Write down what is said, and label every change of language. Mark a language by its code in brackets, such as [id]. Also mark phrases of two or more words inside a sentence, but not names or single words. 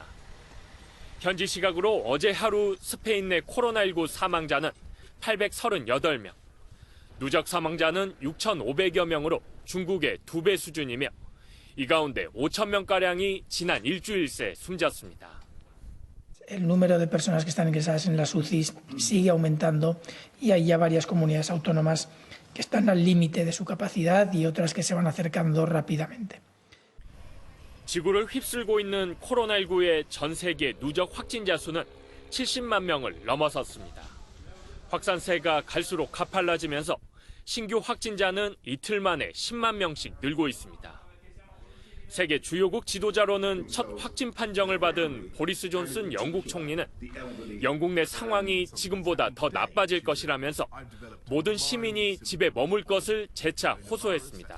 [ko] 현지 시각으로 어제 하루 스페인 내 코로나19 사망자는 838명, 누적 사망자는 6,500여 명으로 중국의 2배 수준이며 이 가운데 5,000명가량이 지난 일주일 새 숨졌습니다. [es] El número de personas que están ingresadas en las UCIs sigue aumentando y hay ya varias comunidades autónomas que están al límite de su capacidad y otras que se van acercando rápidamente. [ko] 지구를 휩쓸고 있는 코로나19의 전 세계 누적 확진자 수는 70만 명을 넘어섰습니다. 확산세가 갈수록 가팔라지면서 신규 확진자는 이틀 만에 10만 명씩 늘고 있습니다. 세계 주요국 지도자로는 첫 확진 판정을 받은 보리스 존슨 영국 총리는 영국 내 상황이 지금보다 더 나빠질 것이라면서 모든 시민이 집에 머물 것을 재차 호소했습니다.